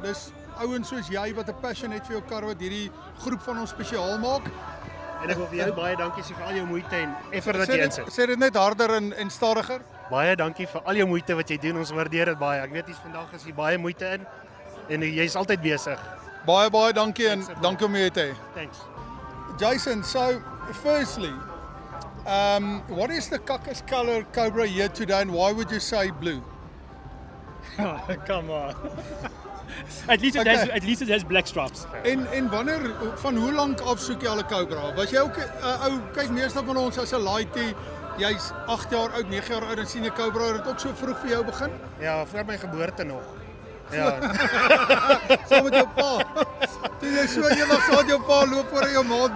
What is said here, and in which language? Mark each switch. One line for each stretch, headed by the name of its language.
Afrikaans: Dis ouens soos jy wat 'n passion het vir jou kar wat hierdie groep van ons spesiaal maak. En ek wil vir jou baie dankie sê vir al jou moeite en effort wat jy insit. Sê dit net harder en stadiger. Baie dankie vir al jou moeite wat jy doen. Ons waardeer dit baie. Ek weet dis vandag is hier baie moeite in en jy's altyd besig. Baie dankie en dankie om jou te hê.
English: Thanks. Jason, so firstly, what is the caucus color Cobra here today, and why would you say blue? Come on. At least it has black stripes.
Afrikaans: En wanneer, van hoe lank af soek jy al 'n Cobra? Was jy ook ou, kyk meeste van ons as 'n laaitie, jy's 8 jaar oud, 9 jaar oud en sien 'n Cobra, het dit ook so vroeg vir jou begin? Ja, voor my geboorte nog. Ja. Saam met jou pa. Toe jy so eendag saam met jou pa loop oor jou maat